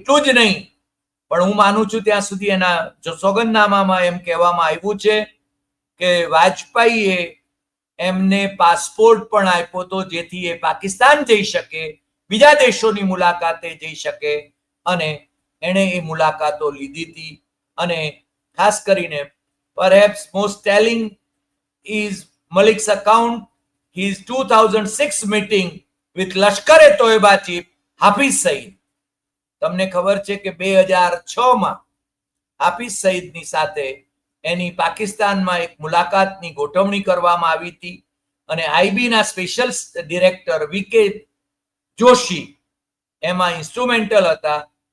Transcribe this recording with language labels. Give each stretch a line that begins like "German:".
Gujarati: એટલું જ નહીં, પણ હું માનું છું ત્યાં સુધી એના સોગંદનામામાં એમ કહેવામાં આવ્યું છે કે વાજપેયીએ એમને પાસપોર્ટ પણ આપ્યો હતો, જેથી એ પાકિસ્તાન જઈ શકે, બીજા દેશોની મુલાકાતે જઈ શકે. અને એણે એ મુલાકાતો લીધી હતી. અને ખાસ કરીને
English: perhaps most telling is Malik's account, his 2006 meeting with Lashkar e Taiba chief Hafiz Saeed.
Gujarati: તમને ખબર છે કે 2006માં હાફિઝ સઈદની સાથે એની પાકિસ્તાનમાં એક મુલાકાતની ગોઠવણી કરવામાં આવી હતી. અને આઈબીના સ્પેશિયલ ડિરેક્ટર વીકે જોશી એમાં ઇન્સ્ટ્રુમેન્ટલ હતા.